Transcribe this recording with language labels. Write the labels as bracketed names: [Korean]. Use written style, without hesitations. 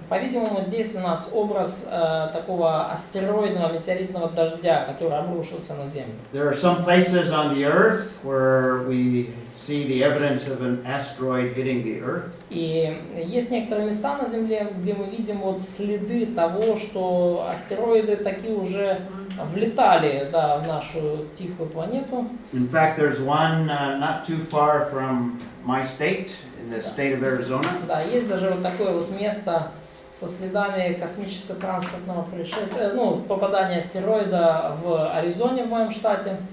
[Russian] По-видимому, здесь у нас образ такого астероидного метеоритного дождя, который обрушился на землю. [English] There are some places on the earth where we see the evidence of an asteroid hitting the earth. [Russian] И есть некоторые места на Земле, где мы видим вот следы того, что астероиды такие уже влетали, да, в нашу тихую планету. [English] In fact, there's one not too far from my state, in the state of Arizona. [Russian] Да, есть даже вот такое вот место со следами космического транспортного происшествия, попадания астероида в Аризоне, в моем штате.